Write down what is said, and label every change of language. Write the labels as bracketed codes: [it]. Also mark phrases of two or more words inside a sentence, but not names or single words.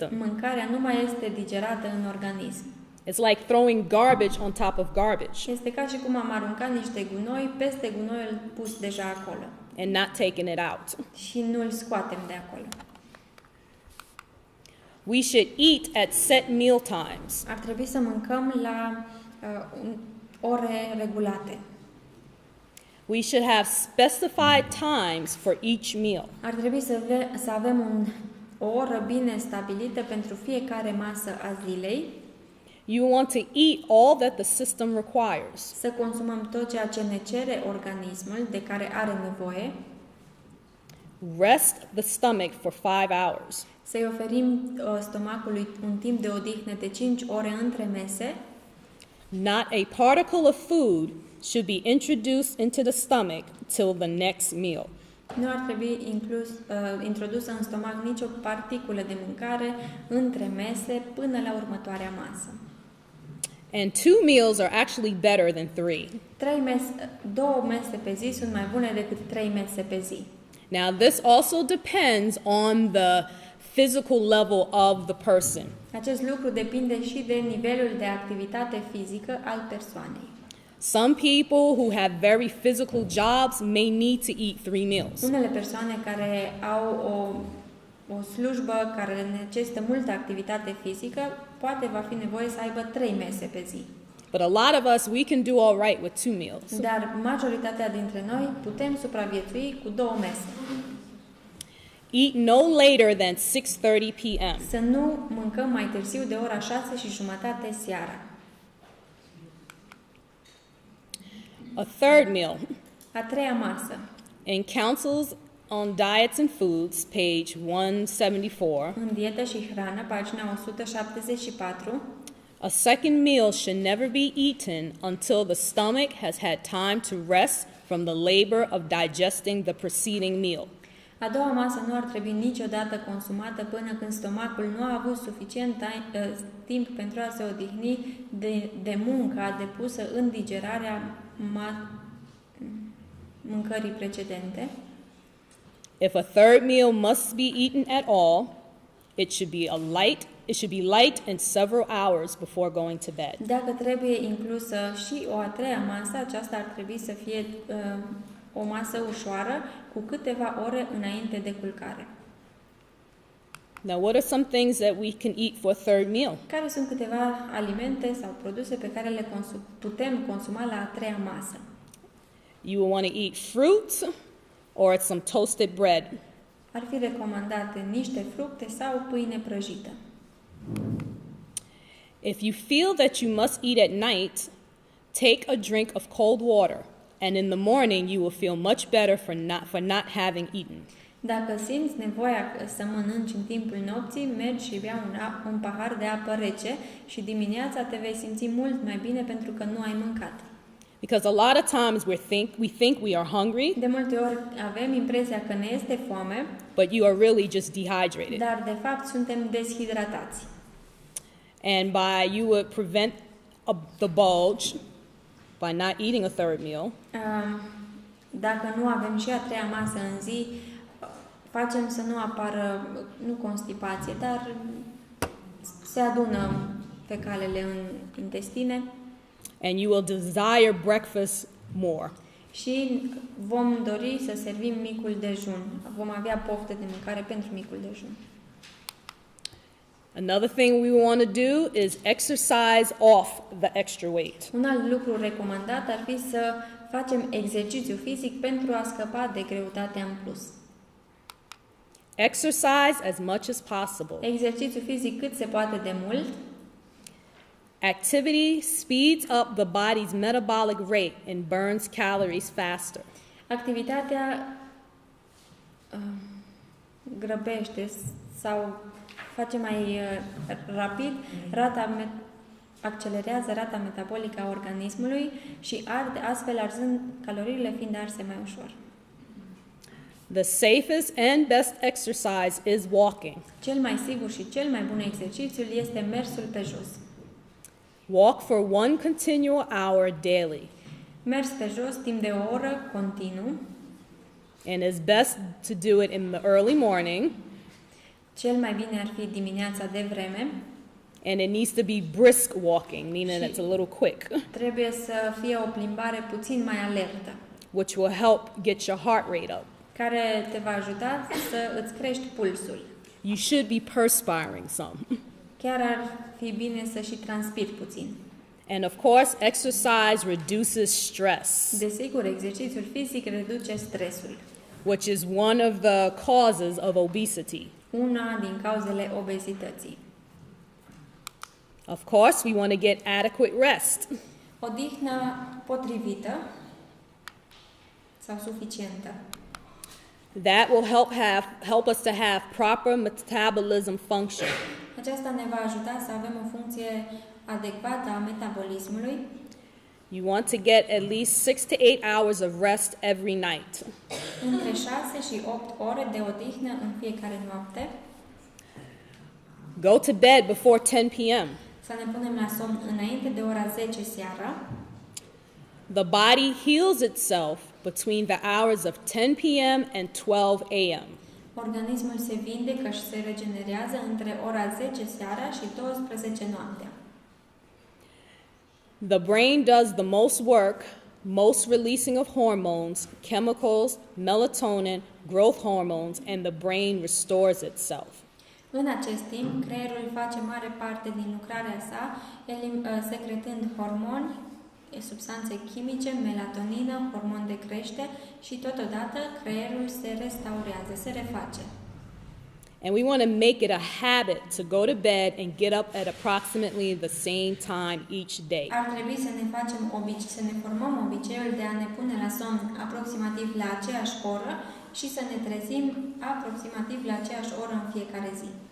[ro] mâncarea nu mai este digerată în organism. [en] It's like throwing garbage on top of garbage [ro] Este ca și cum am aruncat niște gunoi peste gunoiul pus deja acolo [en] and not taking it out. [ro] și nu-l scoatem de acolo. [en] We should eat at set meal times. [ro] Ar trebui să mâncăm la ore regulate. [en] We should have specified times for each meal. [ro] Ar trebui să avem o oră bine stabilită pentru fiecare masă a zilei, [en] You want to eat all that the system requires. [ro] să consumăm tot ceea ce ne cere organismul, de care are nevoie, [en] Rest the stomach for 5 hours. [ro] să-i oferim stomacului un timp de odihnă de 5 ore între mese. [en] Not a particle of food should be introduced into the stomach till the next meal. [ro] Nu ar trebui introdusă în stomac nicio particulă de mâncare între mese până la următoarea masă. [en] And 2 meals are actually better than 3. [ro] 2 mese pe zi sunt mai bune decât 3 mese pe zi. [en] Now, this also depends on the physical level of the person. [ro] Acest lucru depinde și de nivelul de activitate fizică al persoanei. [en] Some people who have very physical jobs may need to eat 3 meals. [ro] Unele persoane care au o slujbă care necesită multă activitate fizică, poate va fi nevoie să aibă 3 mese pe zi. [en] But a lot of us, we can do all right with 2 meals. [ro] Dar majoritatea dintre noi putem supraviețui cu 2 mese. [en] Eat no later than 6:30 p.m. [ro] Să nu mâncăm mai târziu de ora 6:30 seara. [en] A third meal. [ro] A treia masă. [en] In Counsels on Diets and Foods, page 174, [ro] În dietă și hrană, pagina 174, [en] a second meal should never be eaten until the stomach has had time to rest from the labor of digesting the preceding meal. [ro] a doua masă nu ar trebui niciodată consumată până când stomacul nu a avut suficient timp pentru a se odihni de munca depusă în digerarea mâncării precedente. [en] If a third meal must be eaten at all, it should be light and several hours before going to bed. [ro] Dacă trebuie inclusă și o a treia masă, aceasta ar trebui să fie o masă ușoară cu câteva ore înainte de culcare. [en] Now, what are some things that we can eat for a third meal? [ro] Care sunt câteva alimente sau produse pe care le putem consuma la a treia masă? [en] You will want to eat fruits or some toasted bread. [ro] Ar fi recomandate niște fructe sau pâine prăjită. [en] If you feel that you must eat at night, take a drink of cold water, and in the morning you will feel much better for not having eaten. [ro] Dacă simți nevoia să mănânci în timpul nopții, mergi și bea un pahar de apă rece și dimineața te vei simți mult mai bine pentru că nu ai mâncat. [en] Because a lot of times we think we are hungry, [ro] De multe ori avem impresia că ne este foame, [en] but you are really just dehydrated. [ro] dar de fapt suntem deshidratați. [en] And you would prevent the bulge by not eating a third meal. [ro] Dacă nu avem și a treia masă în zi, facem să nu apară, nu constipație, dar se adună fecalele în intestine. [en] And you will desire breakfast more. [ro] Și vom dori să servim micul dejun. Vom avea poftă de mâncare pentru micul dejun. [en] Another thing we want to do is exercise off the extra weight. [ro] Un alt lucru recomandat ar fi să facem exercițiu fizic pentru a scăpa de greutatea în plus. [en] Exercise as much as possible. [ro] Exercițiu fizic cât se poate de mult. [en] Activity speeds up the body's metabolic rate and burns calories faster. [ro] Activitatea grăbește sau face mai rapid accelerează rata metabolică a organismului și arde, astfel arzând caloриile fiind arse mai ușor. [en] The safest and best exercise is walking. [ro] Cel mai sigur și cel mai bun exercițiu este mersul pe jos. [en] Walk for 1 continual hour daily. [ro] Mers pe jos timp de o oră continuu. [en] And it's best to do it in the early morning. [ro] Cel mai bine ar fi dimineața de vreme. [en] And it needs to be brisk walking, meaning it's a little quick, [ro] Trebuie să fie o plimbare puțin mai alertă, [en] which will help get your heart rate up. [ro] care te va ajuta să îți crești pulsul. [en] You should be perspiring some. [ro] Chiar ar fi bine să și transpiri puțin. [en] And of course, exercise reduces stress, [ro] Desigur, exercițiul fizic reduce stresul, [en] which is one of the causes of obesity. [ro] una din cauzele obezității. [en] Of course, we want to get adequate rest. [ro] Odihnă potrivită sau suficientă. [en] That will help us to have proper metabolism function. [ro] Aceasta ne va ajuta să avem o funcție adecvată a metabolismului. [en] You want to get at least 6 to 8 hours of rest every night. [ro] Între 6 și 8 ore de odihnă în fiecare noapte. [en] Go to bed before 10 p.m. [ro] Să ne punem la somn înainte de ora 10 seara. [en] The body heals itself between the hours of 10 p.m. and 12 a.m. [ro] Organismul se vindecă și se regenerează între ora 10 seara și 12 noaptea. [en] The brain does the most work, most releasing of hormones, chemicals, melatonin, growth hormones, and the brain restores itself. [ro] În acest timp, creierul face mare parte din lucrarea sa, secretând hormoni, substanțe chimice, melatonină, hormon de creștere și totodată creierul se restaurează, se reface. [en] And we want to make it a habit to go to bed and get up at approximately the same time each day. [ro] Ar trebui să ne facem să ne formăm obiceiul de a ne pune la somn aproximativ la aceeași oră și să ne trezim aproximativ la aceeași oră în fiecare zi.